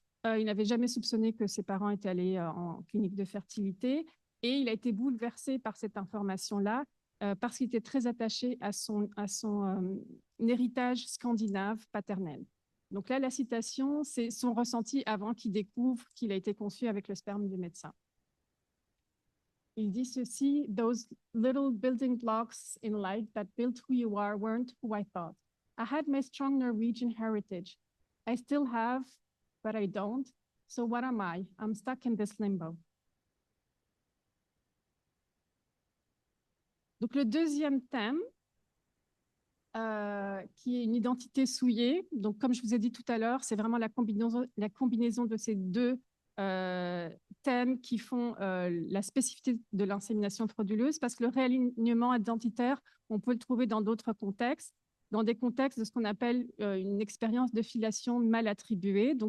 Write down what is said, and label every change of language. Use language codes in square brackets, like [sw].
[fr] Il n'avait jamais soupçonné que ses parents étaient allés en clinique de fertilité. Et il a été bouleversé par cette information-là parce qu'il était très attaché à son héritage scandinave paternel. Donc là, la citation, c'est son ressenti avant qu'il découvre qu'il a été conçu avec le sperme du médecin. Il dit ceci: [en] « Those little building blocks in life that built who you are weren't who I thought. I had my strong Norwegian heritage. I still have, but I don't. So what am I? I'm stuck in this limbo. [fr] » Donc le deuxième thème, qui est une identité souillée. Donc, comme je vous ai dit tout à l'heure, c'est vraiment la combinaison de ces deux thèmes qui font la spécificité de l'insémination frauduleuse, parce que le réalignement identitaire, on peut le trouver dans d'autres contextes, dans des contextes de ce qu'on appelle une expérience de filiation mal attribuée.